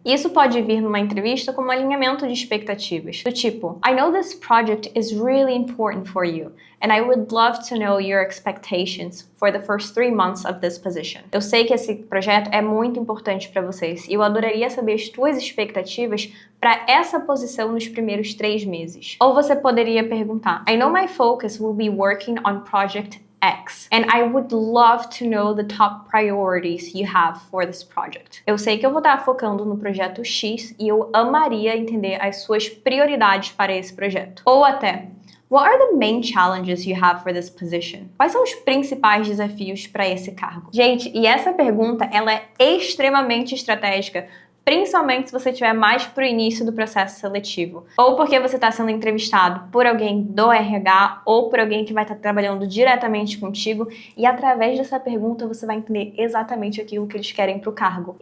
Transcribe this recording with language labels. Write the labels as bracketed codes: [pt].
[pt] Isso pode vir numa entrevista como alinhamento de expectativas, do tipo, [en] I know this project is really important for you, and I would love to know your expectations for the first 3 months of this position. [pt] Eu sei que esse projeto é muito importante para vocês e eu adoraria saber as tuas expectativas para essa posição nos primeiros 3 meses. Ou você poderia perguntar, [en] I know my focus will be working on project X, and I would love to know the top priorities you have for this project. [pt] Eu sei que eu vou estar focando no projeto X e eu amaria entender as suas prioridades para esse projeto. Ou até, [en] what are the main challenges you have for this position? [pt] Quais são os principais desafios para esse cargo? Gente, e essa pergunta, ela é extremamente estratégica, principalmente se você estiver mais para o início do processo seletivo. Ou porque você está sendo entrevistado por alguém do RH ou por alguém que vai estar trabalhando diretamente contigo e através dessa pergunta você vai entender exatamente aquilo que eles querem para o cargo.